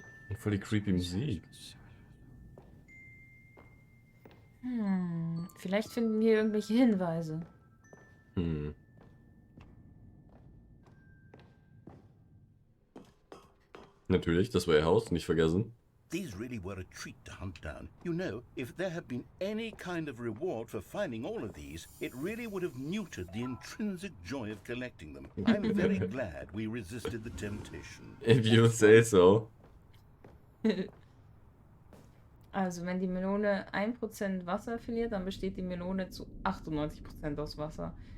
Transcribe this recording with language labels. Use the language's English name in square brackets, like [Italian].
[German] Und voll die creepy Musik. Vielleicht finden wir irgendwelche Hinweise. Natürlich, das war ihr Haus, nicht vergessen. [English] These really were a treat to hunt down. You know, if there had been any kind of reward for finding all of these, it really would have muted the intrinsic joy of collecting them. I'm very glad we resisted the temptation. If you say so. [German] Also, wenn die Melone 1% Wasser verliert, dann besteht die Melone zu 98% aus Wasser.